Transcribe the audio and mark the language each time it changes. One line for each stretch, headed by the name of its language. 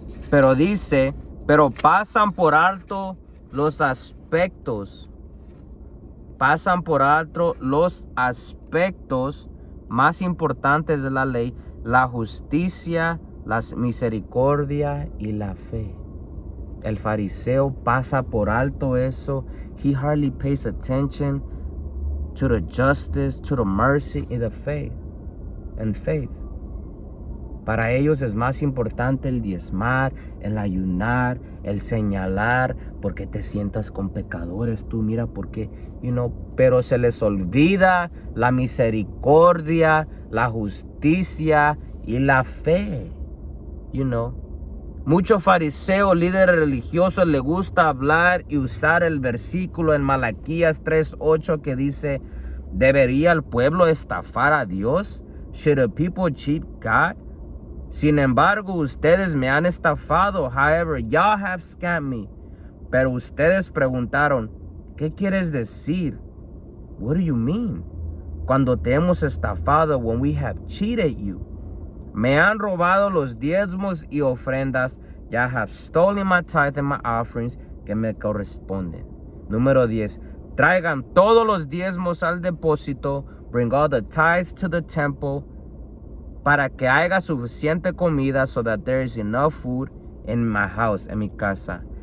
Spanish: Pero dice, pero pasan por alto los aspectos. Pasan por alto los aspectos más importantes de la ley: la justicia, la misericordia y la fe. El fariseo pasa por alto eso.
English: He hardly pays attention to the justice, to the mercy and the faith.
Spanish: Para ellos es más importante el diezmar, el ayunar, el señalar, porque te sientas con pecadores. Tú mira porque, pero se les olvida la misericordia, la justicia y la fe. Muchos fariseos, líderes religiosos, les gusta hablar y usar el versículo en Malaquías 3:8 que dice, ¿debería el pueblo estafar a Dios?
English: Should the people cheat God?
Spanish: Sin embargo, ustedes me han estafado.
English: However, y'all have scammed me.
Spanish: Pero ustedes preguntaron, ¿qué quieres decir?
English: What do you mean?
Spanish: Cuando te hemos estafado,
English: when we have cheated you.
Spanish: Me han robado los diezmos y ofrendas.
English: Ya have stolen my tithe and my offerings
Spanish: que me corresponden. Número 10. Traigan todos los diezmos al depósito.
English: Bring all the tithes to the temple.
Spanish: Para que haya suficiente comida,
English: so that there is enough food in my house,
Spanish: en mi casa.